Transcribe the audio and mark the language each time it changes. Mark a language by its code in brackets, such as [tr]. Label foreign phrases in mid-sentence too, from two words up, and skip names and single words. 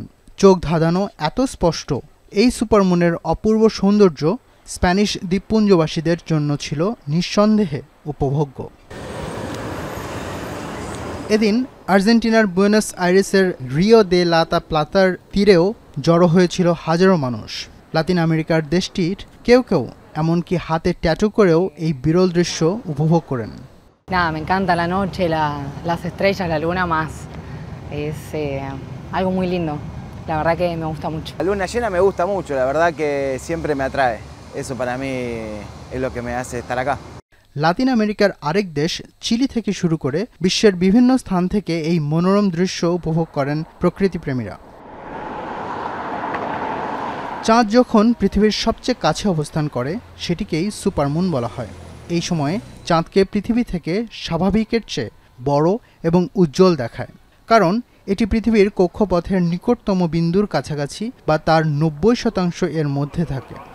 [bn] চোখ ধাঁধানো এত স্পষ্ট এই সুপারমুনের অপূর্ব সৌন্দর্য স্প্যানিশ দ্বীপপুঞ্জবাসীদের জন্য ছিল নিঃসন্দেহে উপভোগ্য। এদিন আর্জেন্টিনার বুয়েনোস আইরেসের রিও দে লা প্লাতার তীরেও জড়ো হয়েছিল হাজারো মানুষ। লাতিন আমেরিকার দেশটির কেউ কেউ এমনকি হাতে ট্যাটু করেও এই বিরল দৃশ্য উপভোগ করেন। [es] Nada, me encanta la noche, las estrellas, la luna más. Es algo muy lindo. La verdad que me gusta mucho. La luna llena me gusta mucho, la verdad que siempre me atrae. Eso para mí es lo que me hace estar acá. [bn] লাতিন আমেরিকার আরেক দেশ চিলি থেকে শুরু করে বিশ্বের বিভিন্ন স্থান থেকে এই মনোরম দৃশ্য উপভোগ করেন প্রকৃতিপ্রেমীরা। চাঁদ যখন পৃথিবীর সবচেয়ে কাছে অবস্থান করে সেটিকেই সুপারমুন বলা হয়। এই সময়ে চাঁদকে পৃথিবী থেকে স্বাভাবিকের চেয়ে বড় এবং উজ্জ্বল দেখায়, কারণ এটি পৃথিবীর কক্ষপথের নিকটতম বিন্দুর কাছাকাছি বা তার 90% এর মধ্যে থাকে।